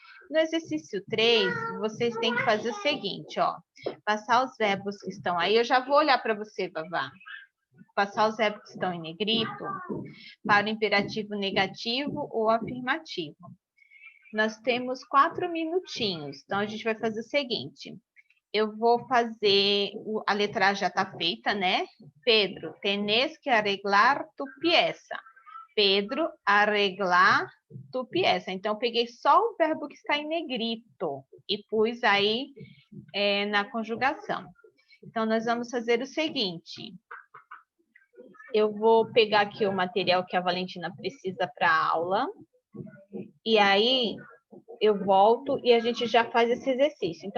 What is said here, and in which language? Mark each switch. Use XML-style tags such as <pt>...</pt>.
<pt>No exercício 3, vocês têm que fazer o seguinte, ó, passar os verbos que estão aí, eu já vou olhar para você, Vavá, passar os verbos que estão em negrito para o imperativo negativo ou afirmativo. Nós temos 4 minutinhos, então a gente vai fazer o seguinte, eu vou fazer, a letra A já está feita, né?</pt> <es>Pedro, tenés que arreglar tu pieza. Pedro, arreglar tu pieza.</es> <pt>Então, eu peguei só o verbo que está em negrito e pus aí na conjugação. Então, nós vamos fazer o seguinte. Eu vou pegar aqui o material que a Valentina precisa para a aula. E aí, eu volto e a gente já faz esse exercício.</pt>